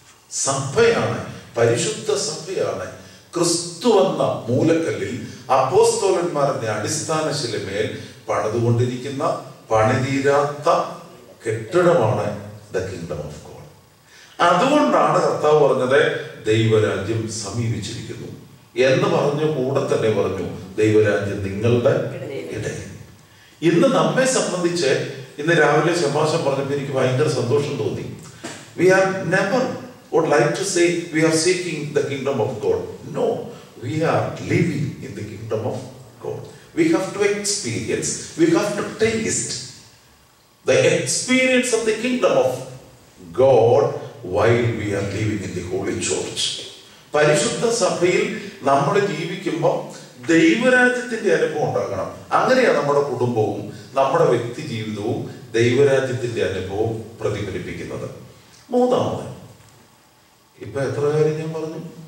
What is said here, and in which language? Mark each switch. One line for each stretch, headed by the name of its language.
Malayalam: സഭയാണ്, പരിശുദ്ധ സഭയാണ് ക്രിസ്തു എന്ന മൂലക്കല്ലിൽ അപ്പോസ്തലന്മാരുടെ അടിസ്ഥാന ശിലമേൽ പണിതുകൊണ്ടിരിക്കുന്ന പണിതീരാത്ത കെട്ടിടമാണ്
English: The kingdom of God.
Malayalam: അതുകൊണ്ടാണ് കർത്താവ് പറഞ്ഞത് ദൈവരാജ്യം സമീപിച്ചിരിക്കുന്നു എന്ന് പറഞ്ഞു. കൂടെ തന്നെ പറഞ്ഞു ദൈവരാജ്യം നിങ്ങളുടെ ഇടയിൽ. ഇന്ന് നമ്മെ സംബന്ധിച്ച് ഇന്ന് രാവിലെ ശമാശം പറഞ്ഞപ്പോൾ എനിക്ക് ഭയങ്കര സന്തോഷം തോന്നി.
English: We are never would like to say we are seeking the kingdom of God. No, we are living in the kingdom of God. We have to experience, we have to taste the experience of the kingdom of God while we are living in the holy church.
Malayalam: പരിശുദ്ധ സഭയിൽ നമ്മൾ ജീവിക്കുമ്പോൾ ദൈവരാജ്യത്തിന്റെ അനുഭവം ഉണ്ടാകണം. അങ്ങനെയാണ് നമ്മുടെ കുടുംബവും നമ്മുടെ വ്യക്തി ജീവിതവും ദൈവരാജ്യത്തിന്റെ അനുഭവം പ്രതിഫലിപ്പിക്കുന്നത്. മൂന്നാമത്, ഇപ്പൊ എത്ര കാര്യം ഞാൻ പറഞ്ഞു?